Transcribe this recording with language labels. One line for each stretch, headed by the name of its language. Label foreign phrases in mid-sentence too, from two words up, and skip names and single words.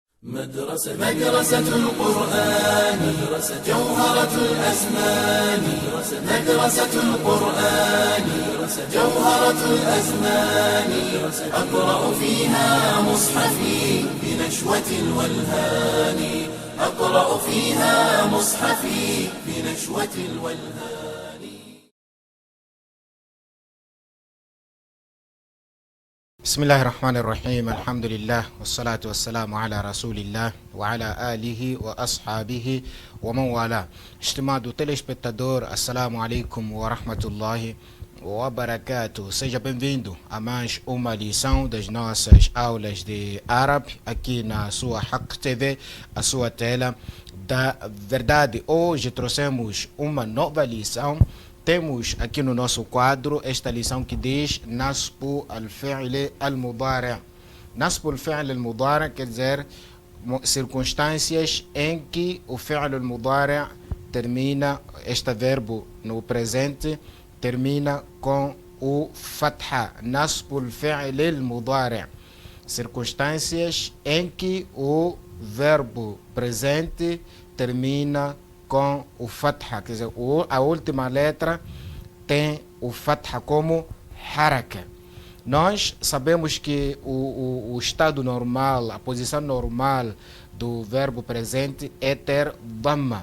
Arabic: مدرسة القرآن جوهرة الأزمان مدرسة القرآن جوهرة الأزمان أقرأ فيها مصحفي بنشوة الولهان أقرأ فيها مصحفي بنشوة الولهان. بسم الله الرحمن الرحيم. الحمد لله والصلاة والسلام على رسول الله وعلى آله وأصحابه ومن والاه.
Portuguese: Estimado telespectador,
Arabic: السلام عليكم ورحمة الله وبركاته.
Portuguese: Seja bem-vindo a mais uma lição das nossas aulas de árabe aqui na sua Haq TV, a sua tela da verdade. Hoje trouxemos uma nova lição. Temos aqui no nosso quadro esta lição que diz
Arabic: نصب الفعل المضارع'. نصب الفعل المضارع'
Portuguese: quer dizer circunstâncias em que o
Arabic: فعل المضارع'
Portuguese: termina, este verbo no presente, termina com o Fatha.
Arabic: نصب الفعل المضارع'.
Portuguese: Circunstâncias em que o verbo presente termina com o Fatha, quer dizer, a última letra tem o Fatha como haraka. Nós sabemos que o estado normal, a posição normal do verbo presente é ter dhamma.